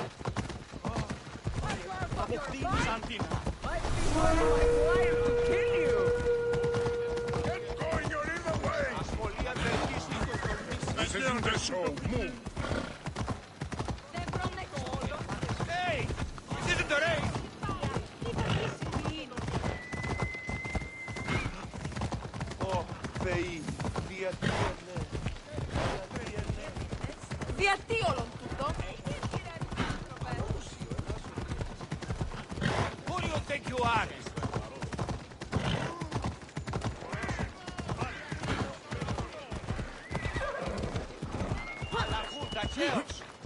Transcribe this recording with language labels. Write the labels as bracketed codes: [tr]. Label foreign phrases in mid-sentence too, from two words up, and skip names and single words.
[en] Get going, you're in the way! This isn't the show. Move! Hey! This isn't the race! Oh, Fei, [el] Γιατί όλον τούτο? [en] Who do you think you are? La Junta, cheers!